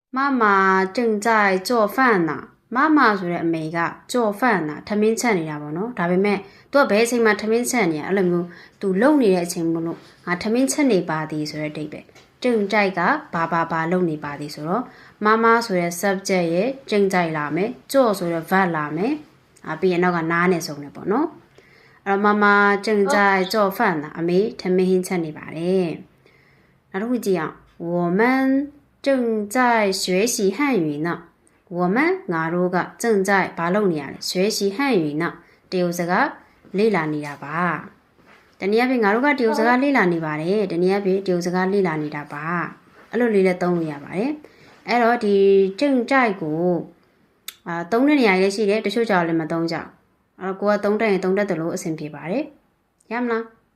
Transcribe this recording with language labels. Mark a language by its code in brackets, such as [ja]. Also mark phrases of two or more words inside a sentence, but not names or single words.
[zh] 妈妈正在做饭呢。 [my] 妈妈ဆိုတဲ့အမေက [zh] 做饭呢 [my] ထမင်းချက်နေတာပေါ့နော်ဒါပေမဲ့သူကဘယ်အချိန်မှထမင်းချက်နေရအဲ့လိုမျိုးသူလုံနေတဲ့အချိန်မို့လို့ငါထမင်းချက်နေပါသည်ဆိုတဲ့အဓိပ္ပာယ်正在 ကဘာလုံနေပါသည်ဆိုတော့妈妈ဆိုတဲ့ subject ရဲ့正在လာမယ်做ဆိုတဲ့ verb လာမယ်ပြီးရင်နောက်ကနားနဲ့ဆုံးတယ်ပေါ့နော်အဲ့တော့ [zh] 妈妈正在做饭呢 [my] အမေထမင်းဟင်းချက်နေပါတယ်နောက်တစ်ခုကြည့်အောင် [zh] 我们正在学习汉语呢我们 [my] ငါတို့က正在ဘာလုပ်နေရလဲ [zh] 学习汉语呢 [my] တရုတ်စကားလေ့လာနေတာပါတနည်းအားဖြင့်ငါတို့ကတရုတ်စကားလေ့လာနေပါတယ်တနည်းအားဖြင့်တရုတ်စကားလေ့လာနေတာပါအဲ့လိုလေးလည်းသုံးလို့ရပါတယ်အဲ့တော့ဒီ正在ကိုသုံးတဲ့နေရာလေးရှိတယ်တချို့ကြောင်လည်းမသုံးကြအဲ့တော့ကိုကသုံးတတ်ရင်သုံးတတ်တယ်လို့အဆင်ပြေပါတယ်ရမလား